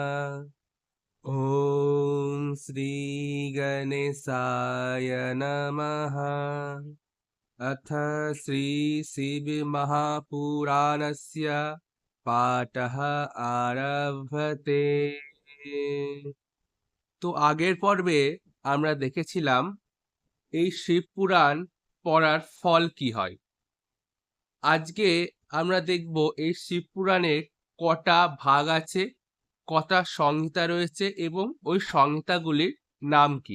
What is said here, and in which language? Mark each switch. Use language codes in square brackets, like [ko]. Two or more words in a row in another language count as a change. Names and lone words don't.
[sa] ॐ श्री गणेशाय नमः। अथ श्री शिव महापुराणस्य पाठः आरभते। [bn] তো আগের পর্বে আমরা দেখেছিলাম এই শিব পুরাণ পড়ার ফল কি হয়। আজকে আমরা দেখব এই শিব পুরাণের কটা ভাগ আছে, কটা সংহিতা রয়েছে এবং ওই সংহিতাগুলির নাম কি।